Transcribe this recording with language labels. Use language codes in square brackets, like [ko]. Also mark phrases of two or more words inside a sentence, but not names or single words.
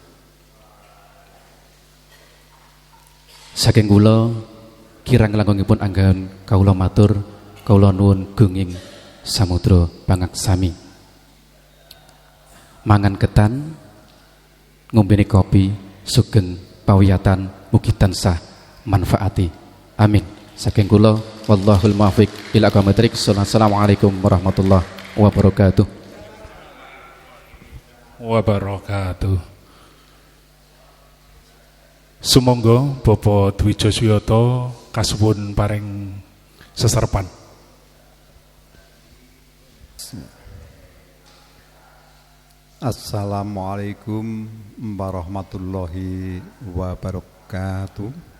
[jv] Saking kula kirang langkungipun anggahan kawula matur kawula nuwun gunging samudra pangaksami. Mangan ketan ngombene kopi sugeng pawiyatan mugi tansah manfaati. [ar] Amin. [jv] Saking kula [ar] والله الموفق إلى أقوم الطريق. السلام عليكم ورحمة الله وبركاته. Wabarakatuh. [jv] Sumangga Bapak Dwijo Suyata kasuwun paring seserpan. [ar] السلام عليكم ورحمة الله وبركاته.